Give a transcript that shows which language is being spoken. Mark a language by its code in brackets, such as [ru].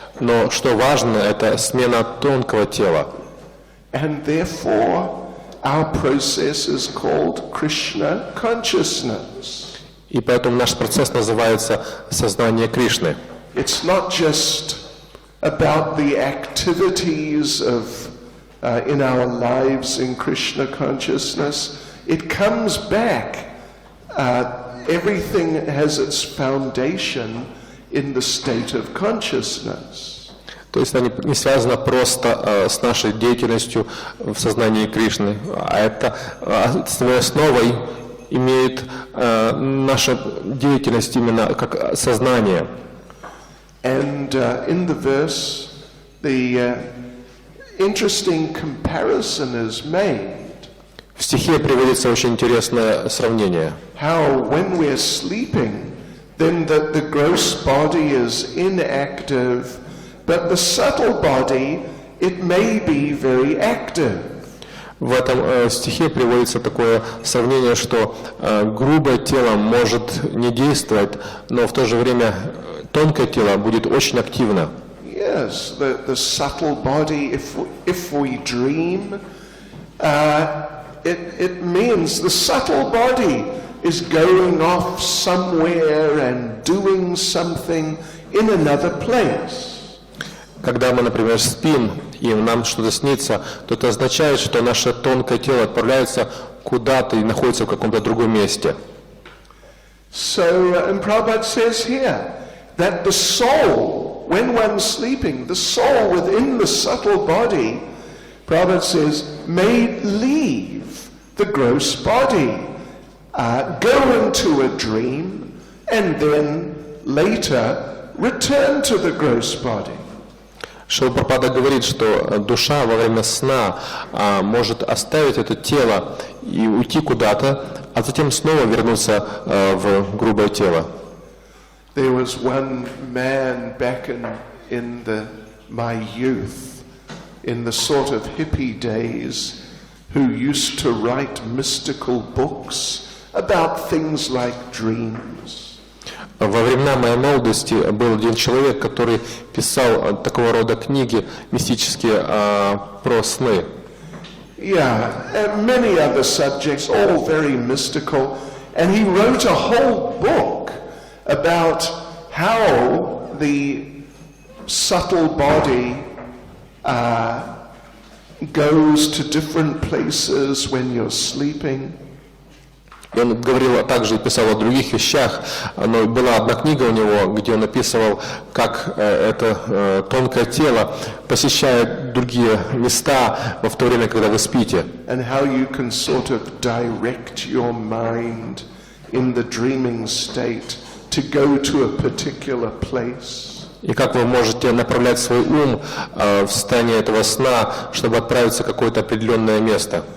[ru] Но что важно, это смена тонкого тела. [en] And therefore, our process is called Krishna consciousness. [ru] И поэтому наш процесс называется сознание Кришны. [en] It's not just about the activities of in our lives in Krishna consciousness. It comes back. Everything has its foundation in the state of consciousness. [ru] То есть это не связано просто с нашей деятельностью в сознании Кришны, а это своей основой имеет наша деятельность именно как сознание. [en] And in the verse, the interesting comparison is made. [ru] В стихе приводится очень интересное сравнение. [en] How when we're sleeping, then the gross body is inactive, but the subtle body, it may be very active. [ru] В этом стихе приводится такое сравнение, что грубое тело может не действовать, но в то же время тонкое тело будет очень активно. [en] Yes, the subtle body, if we dream, it means the subtle body is going off somewhere and doing something in another place. [ru] Когда мы, например, спим, и нам что-то снится, то это означает, что наше тонкое тело отправляется куда-то и находится в каком-то другом месте. [en] So, and Prabhupada says here that the soul, when one's sleeping, the soul within the subtle body, Prabhupada says, may leave the gross body, go into a dream, and then later return to the gross body. [ru] Шрила Прабхупада говорит, что душа во время сна может оставить это тело и уйти куда-то, а затем снова вернуться в грубое тело. [en] There was one man back in my youth, in the sort of hippie days, who used to write mystical books about things like dreams. [ru] Во времена моей молодости был один человек, который писал такого рода книги мистические про сны. [en] Yeah, and many other subjects, all very mystical. And he wrote a whole book about how the subtle body goes to different places when you're sleeping. [ru] И он говорил также и писал о других вещах, но была одна книга у него, где он описывал, как это тонкое тело посещает другие места в то время, когда вы спите. [en] And how you can sort of direct your mind in the dreaming state to go to a particular place. [ru] И как вы можете направлять свой ум в состояние этого сна, чтобы отправиться в какое-то определенное место.